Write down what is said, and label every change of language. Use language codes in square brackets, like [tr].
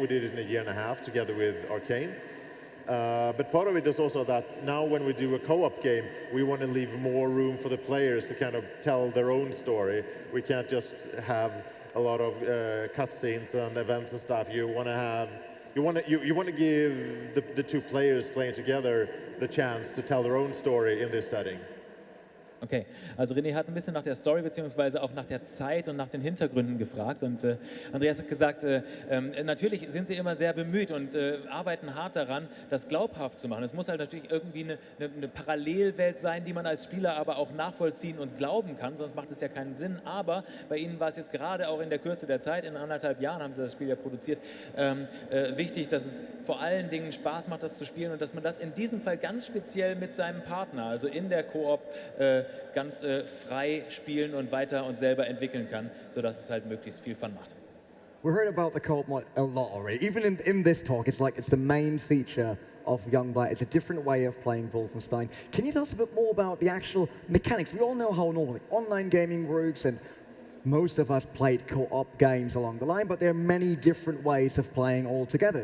[en] We did it in a year and a half together with Arcane. But part of it is also that now when we do a co-op game, we want to leave more room for the players to kind of tell their own story. We can't just have a lot of cutscenes and events and stuff. You want to give the two players playing together the chance to tell their own story in this setting. [de] Okay, also René hat ein bisschen nach der Story beziehungsweise auch nach der Zeit und nach den Hintergründen gefragt und Andreas hat gesagt, natürlich sind sie immer sehr bemüht und arbeiten hart daran, das glaubhaft zu machen. Es muss halt natürlich irgendwie eine Parallelwelt sein, die man als Spieler aber auch nachvollziehen und glauben kann, sonst macht es ja keinen Sinn. Aber bei ihnen war es jetzt gerade auch in der Kürze der Zeit, in 1,5 Jahren haben sie das Spiel ja produziert, wichtig, dass es vor allen Dingen Spaß macht, das zu spielen und dass man das in diesem Fall ganz speziell mit seinem Partner, also in der Koop, ganz frei spielen und weiter und selber entwickeln kann, sodass es halt möglichst viel Fun macht. [en] We heard about the co-op mod a lot already. Even in this talk, it's like it's the main feature of Youngblood. It's a different way of playing Wolfenstein. Can you tell us a bit more about the actual mechanics? We all know how normally online gaming works, and most of us played co-op games along the line, but there are many different ways of playing all together.